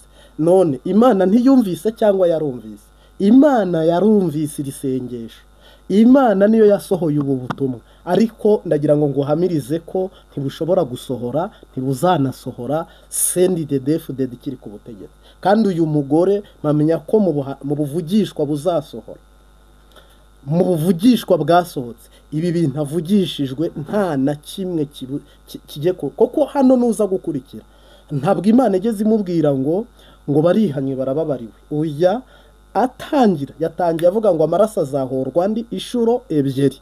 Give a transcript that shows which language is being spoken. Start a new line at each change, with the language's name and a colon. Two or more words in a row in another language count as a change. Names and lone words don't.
Kinyarwanda: None Imana ntiyumvise cyangwa yarumvise? Imana yarumvise iri sengesho, Imana niyo yasohoye ubu butumwa, ariko ndagira ngo nguhamirize ko ntibushobora gusohora, ntibuzanasohora CNDD-FDD kiri ku butegetsi. Kandi uyu mugore mamenya ko mu buvugishwa buzasohora, mu buvugishwa bwasohotse, ibi bintu avugishijwe nta na kimwe kijye koko hano nuza gukurikira. Ntabwo Imana igeze imubwira ngo barihanye barababariwe. Oya, yatangiye avuga ngo amaraso azahorwa andi inshuro ebyiri.